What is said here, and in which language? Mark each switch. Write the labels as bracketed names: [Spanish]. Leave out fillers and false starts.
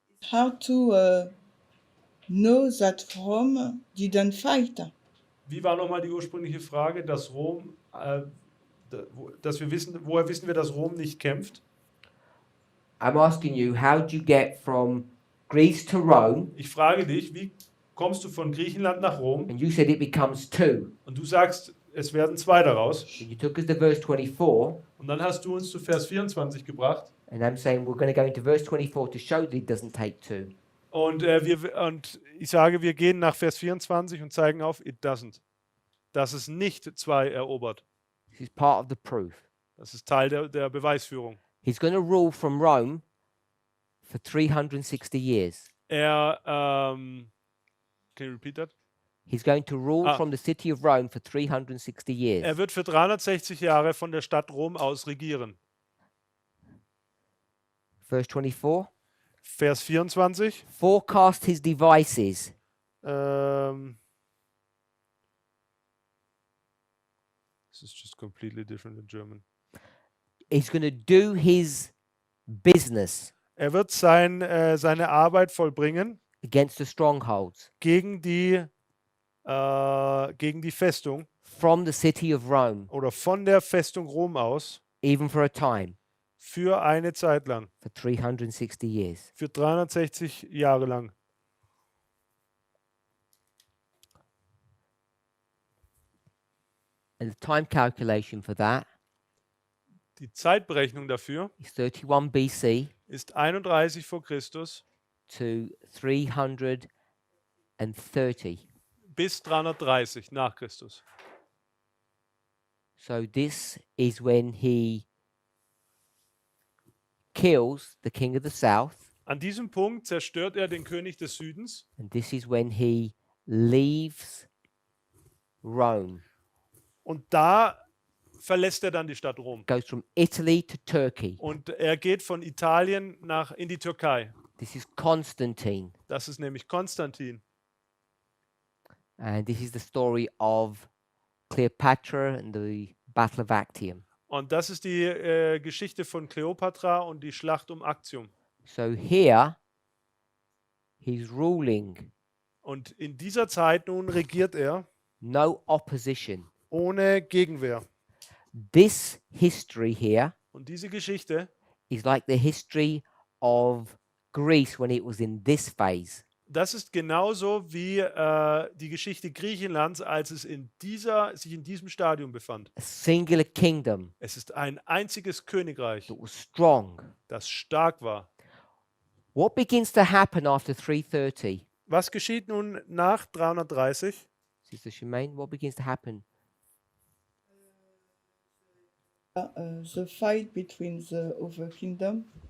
[English] How to know that Rome didn't fight? [German] Wie war nochmal die ursprüngliche Frage, dass Rom, woher wissen wir, dass Rom nicht kämpft? [English] I'm asking you, how do you get from Greece to Rome? [German] Ich frage dich, wie kommst du von Griechenland nach Rom? [English] And you said it becomes two. [German] Und du sagst, es werden zwei daraus. [English] You took us to verse 24, [German] Und dann hast du uns zu Vers 24 gebracht. [English] and I'm saying we're going to go into verse 24 to show that it doesn't take two. [German] Und ich sage, wir gehen nach Vers 24 und zeigen auf, [English] it doesn't. [German] Dass es nicht zwei erobert. [English] This is part of the proof. [German] Das ist Teil der Beweisführung. [English] He's going to rule from Rome for 360 years. Can you repeat that? He's going to rule Ah. from the city of Rome for 360 years. [German] Er wird für 360 Jahre von der Stadt Rom aus regieren. [English] Verse 24. [German] Vers 24. [English] Forecast his devices. This is just completely different in German. He's going to do his business [German] Er wird seine Arbeit vollbringen [English] against the strongholds [German] gegen die Festung [English] from the city of Rome, [German] oder von der Festung Rom aus [English] even for a time, [German] für eine Zeit lang, [English] for 360 years. [German] für 360 Jahre lang. [English] And the time calculation for that [German] Die Zeitberechnung dafür [English] is 31 BC [German] ist 31 vor Christus [English] to 330. [German] bis 330 nach Christus. [English] So this is when he kills the king of the south, [German] An diesem Punkt zerstört er den König des Südens [English] and this is when he leaves Rome, [German] und da verlässt er dann die Stadt Rom. [English] goes from Italy to Turkey. [German] Und er geht von Italien in die Türkei. [English] This is Constantine, [German] Das ist nämlich Konstantin. [English] and this is the story of Cleopatra and the Battle of Actium. [German] Und das ist die Geschichte von Kleopatra und die Schlacht um Actium. [English] So here, he's ruling, [German] Und in dieser Zeit nun regiert er [English] no opposition. [German] ohne Gegenwehr. [English] This history here [German] Und diese Geschichte, [English] is like the history of Greece when it was in this phase. [German] das ist genauso wie die Geschichte Griechenlands, als es sich in diesem Stadium befand. [English] A singular kingdom [German] Es ist ein einziges Königreich, [English] that was strong. [German] das stark war. [English] What begins to happen after 330? [German] Was geschieht nun nach 330? [English] Sister Shemaine, what begins to happen? The fight between the other kingdom.